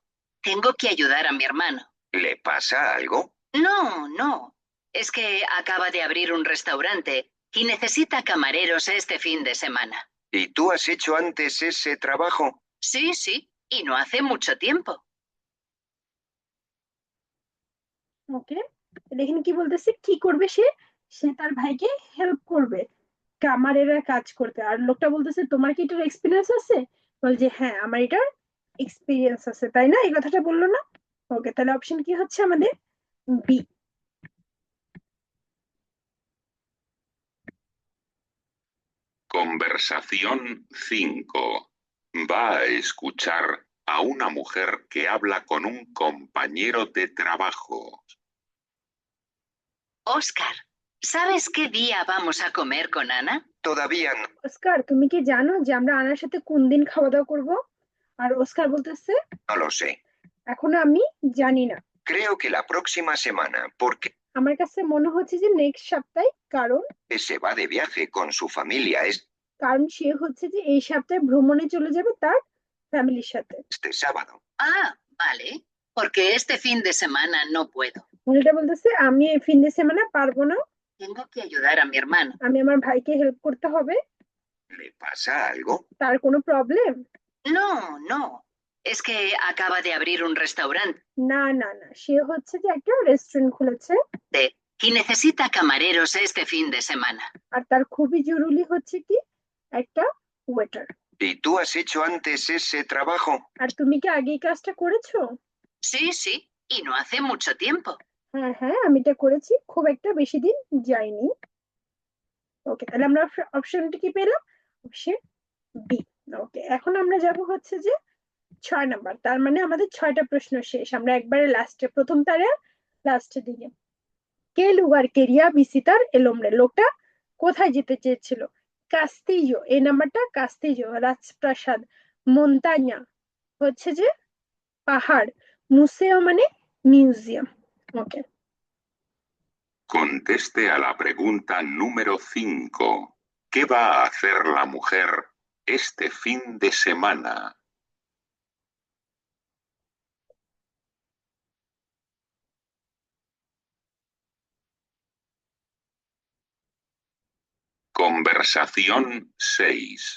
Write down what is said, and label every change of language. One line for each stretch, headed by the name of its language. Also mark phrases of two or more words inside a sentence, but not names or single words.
Spanish: Tengo que ayudar a mi hermano. ¿Le pasa algo? No, no. Es que acaba de abrir un restaurante y necesita camareros este fin de semana. ¿Y tú has hecho antes ese trabajo? Sí, sí, y no hace mucho tiempo.
Bangla: ওকে, এখানে কি বলতেছে, কি করবে সে, সে তার ভাইকে হেল্প করবে কামারেরা কাজ করতে। আর লোকটা বলতেছে তোমার কি এটার এক্সপিরিয়েন্স আছে? বলছে হ্যাঁ আমার এটার এক্সপিরিয়েন্স আছে, তাই না? এই কথাটা বললো না? ওকে, তাহলে অপশন কি হচ্ছে আমাদের? বি।
Spanish: Conversación 5. Va a escuchar a una mujer que habla con un compañero de trabajo. Oscar, ¿sabes qué día vamos a comer con Ana? Todavía no.
Bangla: অস্কার, তুমি কি জানো যে আমরা আনার সাথে কোন দিন খাওয়া দাওয়া করবো? আর অস্কার বলতেছে
Spanish: No lo sé.
Bangla: এখনো আমি জানি না।
Spanish: Creo que la próxima semana, porque
Bangla: আমার কাছে মনে হচ্ছে যে নেক্সট সপ্তাহে, কারণ
Spanish: se va de viaje con su familia
Bangla: সে হচ্ছে যে এই সপ্তাহে ভ্রমণে চলে যাবে তার ফ্যামিলির সাথে।
Spanish: este sábado. Ah, vale, porque este fin de semana no puedo.
Bangla: মহিলাটা বলতেছে আমি এই
Spanish: fin de semana
Bangla: পারবো না,
Spanish: Tengo que ayudar a mi hermano.
Bangla: আমি আমার ভাইকে হেল্প করতে হবে।
Spanish: ¿Le pasa algo?
Bangla: তার কোনো প্রবলেম?
Spanish: No, no. Es que acaba de abrir un restaurante
Bangla: না না না, সে হচ্ছে যে একটা রেস্টুরেন্ট খুলেছে
Spanish: y necesita camareros este fin de semana.
Bangla: আর তার খুবই জরুরি হচ্ছে কি একটা ওয়েটার।
Spanish: ¿Y tú has hecho antes ese trabajo?
Bangla: আর তুমি কি আগে এই কাজটা করেছো? Sí, sí, y no hace mucho tiempo. হ্যাঁ হ্যাঁ, আমি এটা করেছি, খুব একটা বেশি দিন যায়নি। ওকে, তাহলে আমরা অপশনটি কি পেলাম? অপশন বি। ওকে, এখন আমরা যাব হচ্ছে যে 6 নাম্বার। তার মানে আমাদের 6টা প্রশ্ন শেষ। আমরা একবারে লাস্টে, প্রথম তারে লাস্টের দিকে।
Spanish: Qué lugar quería visitar el hombre?
Bangla: লোকটা কোথায় যেতে চেয়েছিল? কাস্তিজো, এই নাম্বারটা কাস্তিজো। রাজপ্রাসাদ, মন্তাña হচ্ছে যে পাহাড়, মুসেও মানে মিউজিয়াম। ওকে,
Spanish: Conteste a la pregunta número 5. ¿Qué va a hacer la mujer este fin de semana? Conversación 6.